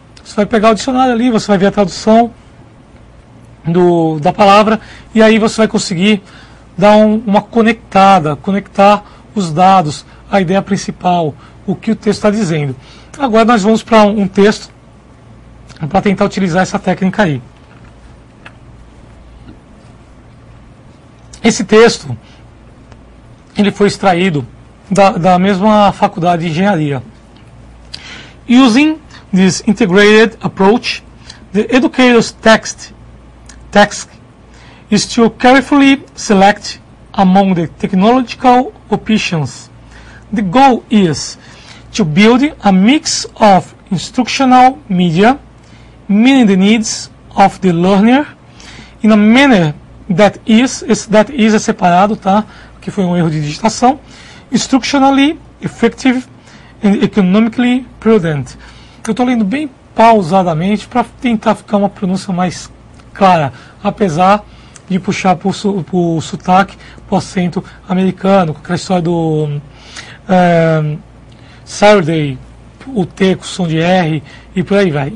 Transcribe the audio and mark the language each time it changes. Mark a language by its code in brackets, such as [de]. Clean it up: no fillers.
[pt] Você vai pegar o dicionário ali, você vai ver a tradução da palavra, e aí você vai conseguir dar uma conectar os dados, a ideia principal, o que o texto está dizendo. Agora nós vamos para um texto para tentar utilizar essa técnica aí. Esse texto ele foi extraído da mesma faculdade de engenharia. [en] Using this integrated approach, the educator's task is to carefully select among the technological options. The goal is to build a mix of instructional media, meeting the needs of the learner in a manner that is [pt] é separado, tá? Que foi um erro de digitação. [en] Instructionally effective and economically prudent. [pt] Eu estou lendo bem pausadamente para tentar ficar uma pronúncia mais clara, apesar de puxar para o sotaque, para o acento americano, com aquela história do Saturday, o T com som de R e por aí vai.